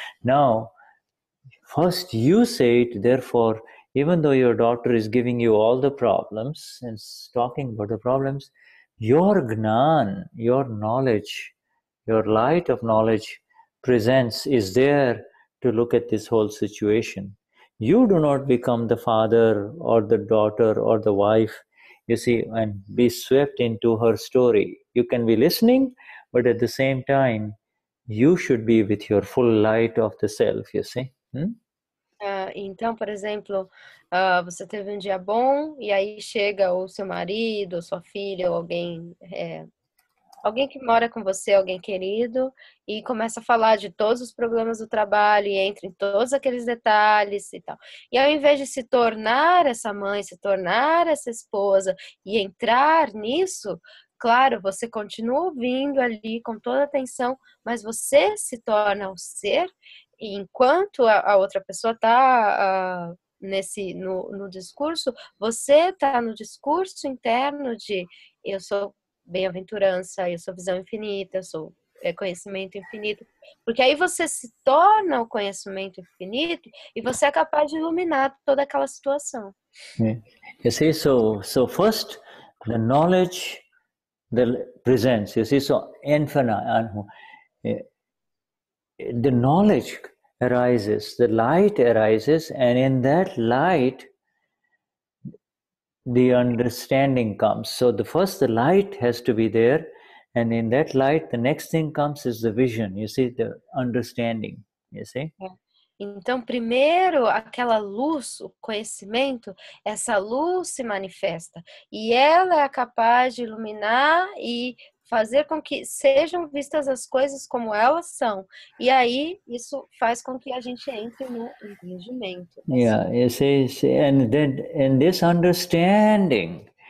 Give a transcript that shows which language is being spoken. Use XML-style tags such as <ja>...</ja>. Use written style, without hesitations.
<en>Now, first you say it, therefore, even though your daughter is giving you all the problems and talking about the problems, your Gnan, your knowledge, your light of knowledge is there to look at this whole situation. You do not become the father or the daughter or the wife, you see, and be swept into her story. You can be listening, but at the same time, you should be with your full light of the self, you see.</en> <pt>Então, por exemplo, você teve um dia bom e aí chega o seu marido, ou sua filha, ou alguém que mora com você, alguém querido, e começa a falar de todos os problemas do trabalho e entra em todos aqueles detalhes e tal. E ao invés de se tornar essa mãe, se tornar essa esposa e entrar nisso, claro, você continua ouvindo ali com toda a atenção, mas você se torna o ser, e enquanto a outra pessoa está no discurso, você está no discurso interno de eu sou bem-aventurança, eu sou visão infinita, eu sou conhecimento infinito, porque aí você se torna o conhecimento infinito e você é capaz de iluminar toda aquela situação.</pt> <en>You see, so first the knowledge presents, you see, so infinite, the knowledge arises, the light arises, and in that light the understanding comes. So the light has to be there, and in that light the next thing comes is the vision, you see, the understanding, you see.</en> <pt>Então, primeiro, aquela luz, o conhecimento, essa luz se manifesta e ela é capaz de iluminar e fazer com que sejam vistas as coisas como elas são. E aí, isso faz com que a gente entre no entendimento.</pt> <en>Yeah, you see, in this understanding,</en>